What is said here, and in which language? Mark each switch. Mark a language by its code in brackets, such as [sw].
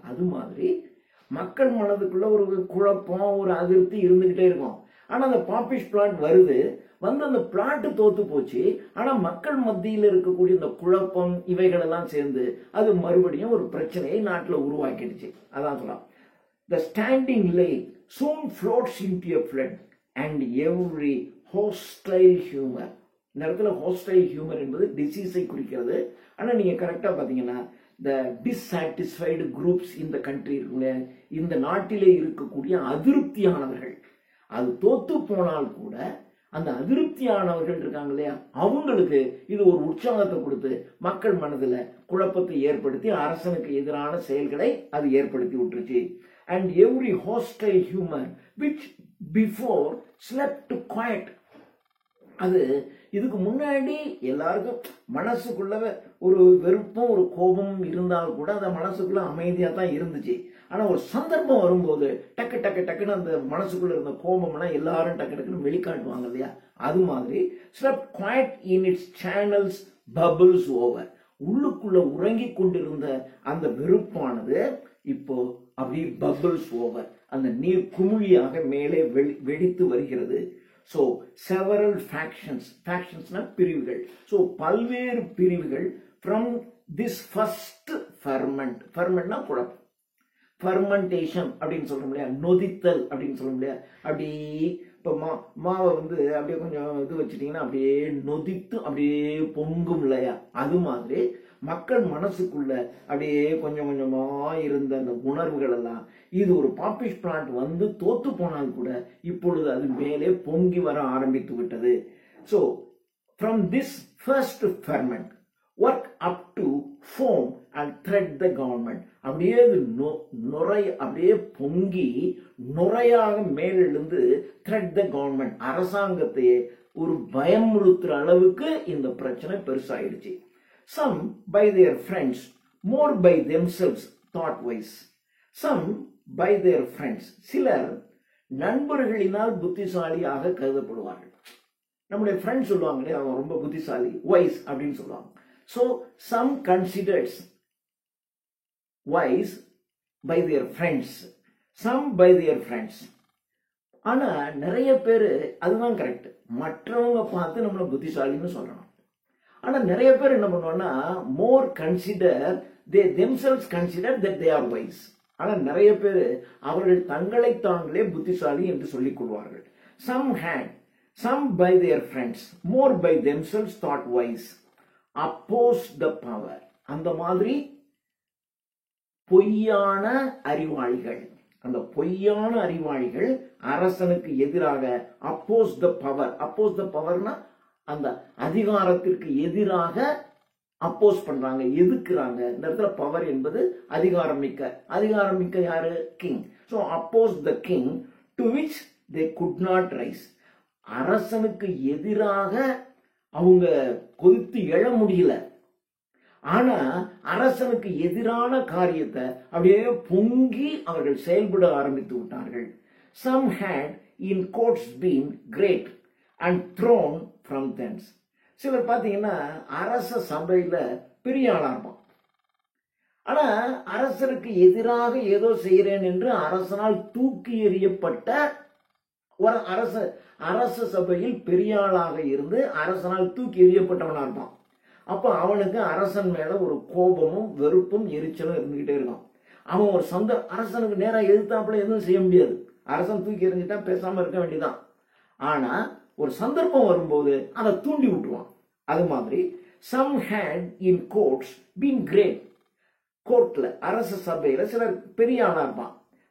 [ta] அது மாதிரி மக்கள் மனதுக்குள்ள ஒரு குழப்பம், ஒரு அதிருப்தி இருந்துகிட்டே இருக்கும். ஆனா அந்த பாப்பிஷ் பிளாட் வந்து அந்த பிளாட் தோத்து போச்சு, ஆனா மக்கள் மத்தியில் இருக்கக்கூடிய இந்த குழப்பம் இவைகள் எல்லாம் சேர்ந்து அது மறுபடியும் ஒரு பிரச்சனையை நாட்டுல உருவாக்கிடுச்சு. அதான் சொல்லலாம், [en] the standing lake soon floats into a flood and every hostile humor. [ta] இந்த இடத்துல ஹாஸ்டைல் ஹியூமர் என்பது டிசீஸை குறிக்கிறது. ஆனா நீங்க கரெக்டா பாத்தீங்கன்னா [en] the dissatisfied groups in the country [ta] இருக்குல்ல, இந்த நாட்டிலே இருக்கக்கூடிய அதிருப்தியானவர்கள், அது தோத்து போனால் கூட அந்த அதிருப்தியானவர்கள் இருக்காங்க இல்லையா, அவங்களுக்கு இது ஒரு உற்சாகத்தை கொடுத்து மக்கள் மனதுல குழப்பத்தை ஏற்படுத்தி அரசனுக்கு எதிரான செயல்களை அது ஏற்படுத்தி விட்டுருச்சு. [en] And every hostile humor which before slept quiet, [ta] அது இதுக்கு முன்னாடி எல்லாருக்கும் மனசுக்குள்ள ஒரு வெறுப்பும் ஒரு கோபமும் இருந்தால் கூட அந்த மனசுக்குள்ள அமைதியா தான் இருந்துச்சு. ஆனா ஒரு சந்தர்ப்பம் வரும்போது டக்கு டக்கு டக்குன்னு அந்த மனசுக்குள்ள இருந்த கோபம்லாம் எல்லாரும் டக்கு டக்குன்னு வெளிக்காட்டுவாங்க இல்லையா? அது மாதிரி [en] slept quiet in its channels bubbles over. [ta] உள்ளுக்குள்ள உறங்கி கொண்டிருந்த அந்த வெறுப்பானது இப்போ அப்படியே [en] bubbles over, [ta] அந்த நீர் குமிழியாக மேலே வெடித்து வருகிறது. [en] So several factions பிரிவுகள். [ta] So பல்வேறு பிரிவுகள் [en] from this first ferment [ta] னா குழப்பம், fermentation அப்படின்னு சொல்ல முடியாது, நொதித்தல் அப்படின்னு சொல்ல முடியாது. அப்படி இப்போ மாவை அப்படியே கொஞ்சம் இது வச்சுட்டீங்கன்னா அப்படியே நொதித்து அப்படியே பொங்கும் இல்லையா? அது மாதிரி மக்கள் மனசுக்குள்ள அப்படியே கொஞ்சம் கொஞ்சமா இருந்த அந்த உணர்வுகள் எல்லாம் இது ஒரு பாப்பிஷ் பிளான்ட் தோத்து போனால் கூட இப்பொழுது அது மேலே பொங்கி வர ஆரம்பித்து விட்டது. [en] So from this first ferment work up to form and thread the government. [ta] அப்படியே அப்படியே பொங்கி நுரையாக மேலெழுந்து [en] thread the government, [ta] அரசாங்கத்தையே ஒரு பயமுறுத்துற அளவுக்கு இந்த பிரச்சனை பெருசாயிடுச்சு. [en] Some by their friends, more by themselves thought wise. Some by their friends, [ta] சிலர் நண்பர்களினால் புத்திசாலியாக கருதப்படுவார்கள். நம்முடைய ஃப்ரெண்ட்ஸ் சொல்லுவாங்களே அவன் ரொம்ப புத்திசாலி, வைஸ் அப்படின்னு சொல்லுவாங்க. [en] So some considers wise by their friends, some by their friends. [ta] ஆனா நிறைய பேரு அதுதான் கரெக்ட், மற்றவங்க பார்த்து நம்மள புத்திசாலின்னு சொல்லணும். ஆனா நிறைய பேர் என்ன பண்ணுவாங்கன்னா [en] More consider, they themselves consider that they are wise. [ta] ஆனா நிறைய பேர் அவர்கள் தங்களை தாங்களே புத்திசாலி என்று சொல்லிக் கொள்வார்கள். [en] Some by their friends, more by themselves thought wise, oppose the power. [ta] அந்த மாதிரி பொய்யான அறிவாளிகள், அந்த பொய்யான அறிவாளிகள் அரசனுக்கு எதிராக [en] oppose the power. oppose the power [ta] னா அந்த அதிகாரத்திற்கு எதிராக அப்போஸ் பண்றாங்க, எதிர்க்கிறாங்க. இந்த இடத்துல பவர் என்பது அதிகாரம் மிக்க யாரு? [en] King. So oppose the king to which they could not rise. [ta] அரசனுக்கு எதிராக அவங்க கொதித்து எழ முடியல. ஆனா அரசனுக்கு எதிரான காரியத்தை அப்படியே பொங்கி அவர்கள் செயல்பட ஆரம்பித்து விட்டார்கள். [en] Some had in quotes been great and thrown from thence. [ta] சிலர் பாத்தீங்கன்னா அரச சபையில பெரிய ஆளா இருப்பான். ஆனா அரசருக்கு எதிராக ஏதோ செய்யறேன் என்று அரசனால் தூக்கி எறியப்பட்ட ஒரு அரச சபையில் பெரிய ஆளாக இருந்து அரசனால் தூக்கி எறியப்பட்டவனா இருப்பான். அப்ப அவனுக்கு அரசன் மேல ஒரு கோபமும் வெறுப்பும் எரிச்சலும் இருந்துகிட்டே இருக்கும். அவன் ஒரு அரசனுக்கு நேரா எதிர்த்தாப்புல எதுவும் செய்ய முடியாது. அரசன் தூக்கி எறிஞ்சிட்டா பேசாம இருக்க வேண்டியதான். ஆனா ஒரு சந்தர்ப்பம் வரும்போது அதை தூண்டி விட்டுருவான். அது மாதிரி [en] some had in courts been great. [ta] கோர்ட்ல அரச சபையில சிலர் பெரிய ஆளா இருப்பான்.